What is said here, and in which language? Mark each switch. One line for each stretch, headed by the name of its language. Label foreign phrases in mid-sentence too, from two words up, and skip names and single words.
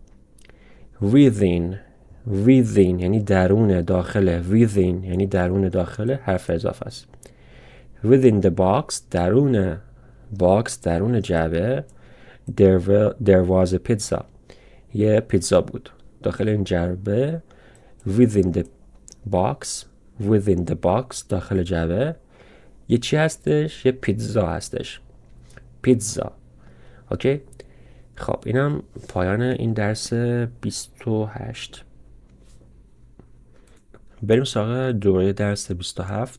Persian: within یعنی درون، داخل. within یعنی درون، داخل، حرف اضافه است.
English: within the box
Persian: درون باکس، درون جعبه.
English: there was a pizza
Persian: یه پیتزا بود داخل این جعبه.
English: within the box
Persian: داخل جعبه یه چی هستش؟ یه پیتزا هستش. پیتزا. اوکی. خب اینم پایان این درس 28. بریم سراغ دوره درس 27.